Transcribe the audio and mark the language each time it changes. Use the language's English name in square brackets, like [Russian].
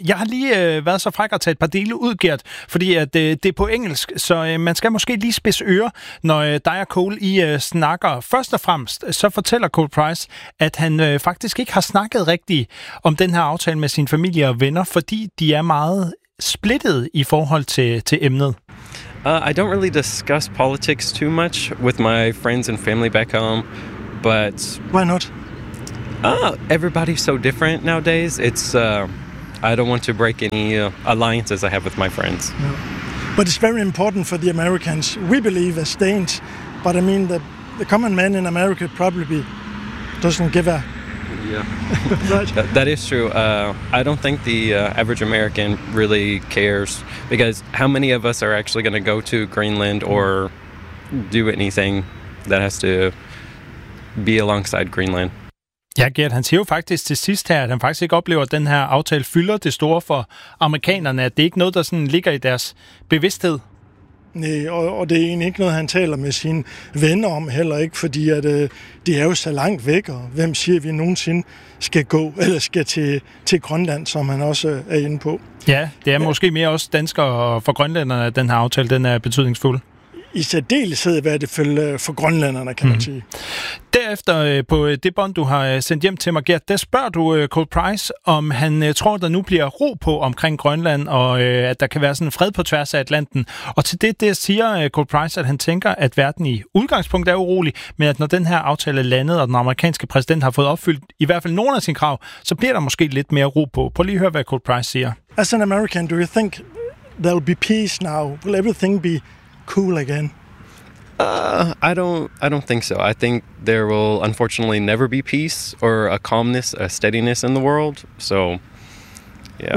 [Danish] Jeg har lige været så fræk at tage et par dele ud, Gert, fordi at, det er på engelsk, så man skal måske lige spidse øre, når dig og Cole I snakker. Først og fremmest, så fortæller Cole Price, at han faktisk ikke har snakket rigtigt om den her aftale med sin familie og venner, fordi de er meget splittet i forhold til emnet. [English] I don't really discuss politics too much with my friends and family back home. But why not? Everybody's so different nowadays. I don't want to break any alliances I have with my friends. No. But it's very important for the Americans. We believe as Danes, but I mean the common man in America probably doesn't give a. Yeah. Right. That is true. I don't think the average American really cares, because how many of us are actually going to go to Greenland or do anything that has to be alongside Greenland. [Danish] Ja, Gert, han siger jo faktisk til sidst her, at han faktisk ikke oplever, at den her aftale fylder det store for amerikanerne, at det ikke er noget, der sådan ligger i deres bevidsthed. Nej, og det er egentlig ikke noget, han taler med sine venner om heller ikke, fordi at, de er jo så langt væk, og hvem siger, vi nogensinde skal gå eller skal til Grønland, som han også er inde på. Ja, det er måske mere også danskere for grønlænderne, at den her aftale den er betydningsfuld. I særdeleshed, hvad det følger for grønlænderne, kan man sige. Derefter på det bånd, du har sendt hjem til mig, Gert, der spørger du Cole Price, om han tror, der nu bliver ro på omkring Grønland, og at der kan være sådan fred på tværs af Atlanten. Og til det siger Cole Price, at han tænker, at verden i udgangspunkt er urolig, men at når den her aftale er landet, og den amerikanske præsident har fået opfyldt i hvert fald nogle af sine krav, så bliver der måske lidt mere ro på. Prøv lige at høre, hvad Cole Price siger. [English] As an American, do you think there will be peace now? Will everything be cool again? I don't think so. I think there will unfortunately never be peace or a calmness, a steadiness in the world. So, yeah.